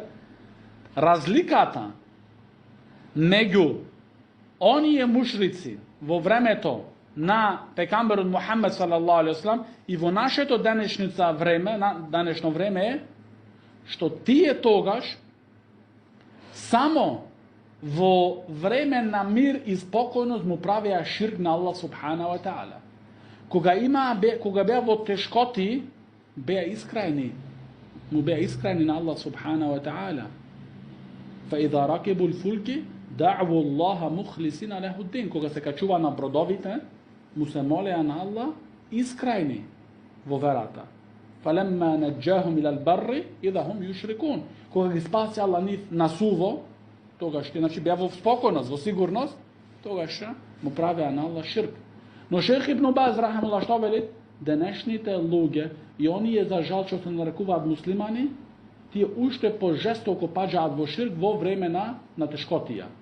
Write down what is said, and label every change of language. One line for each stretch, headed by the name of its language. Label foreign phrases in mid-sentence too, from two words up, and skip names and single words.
Macedonian: разликата меѓу оние мушрици во времето на пекамберот Мухамед
Arabic: صلى الله عليه وسلم
Macedonian: и во нашето денешница време, на денешно време е што тие тогаш само во време на мир и спокојност му правеа ширк на Аллах
Arabic: سبحانه وتعالى.
Macedonian: Кога беа во тешкоти, беа искрајни. Му беа искрајни на Аллах
Arabic: سبحانه وتعالى. فَإِذَا رَكِبُوا الْفُلْكِ دَعْوُوا اللَّهَ مُخْلِسِينَ لَهُ الدِّينَ.
Macedonian: Кога се качува на бродовите, му се молеа на Аллах искрајни во верата.
Arabic: فَلَمَّا نَجَّاهُمْ إِلَى الْبَرِّ إِذَا هُمْ يُشْرِكُونَ.
Macedonian: Кога ги спаси Аллах нив на суво, тогаш значи беа во спокојност, во сигурност, тогаш му правеа на Аллах ширк. Но Шейх Ибн Баз рахимуллах што вели? Денешните луѓе и оние за жал што се нарекуваат муслимани, тие уште пожестоко паѓаат во ширк во време на тешкотија.